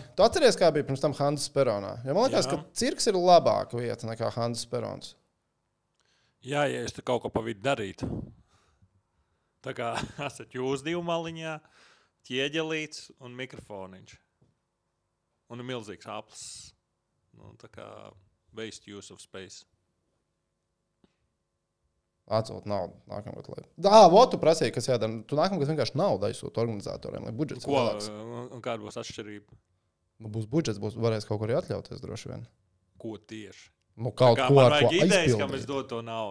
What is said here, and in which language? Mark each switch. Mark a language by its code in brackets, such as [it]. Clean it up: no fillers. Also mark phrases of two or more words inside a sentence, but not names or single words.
[lv] Tu atceries, kā bija pirms tam Hanzas Peronā? Ja man liekas, ka cirks ir labāka vieta nekā Hanzas Perons. Jā, ja es te kaut ko pa vidu darītu. Tā kā esat jūs 2 maliņā, ķieģelīts un mikrofoniņš. Un milzīgs aplis. Tā kā [en] waste use of space. [lv] Atsūt naudu nākamgad. Tu prasīji, kas jādara. Tu nākamgad vienkārši naudu aizsūt organizatoriem, lai budžets ir lielāks. Un kāda būs atšķirība? Būs budžets, varēs kaut ko arī atļauties droši vien. Ko tieši? Kaut ko ar ko idejas, kam es dodu to naudu.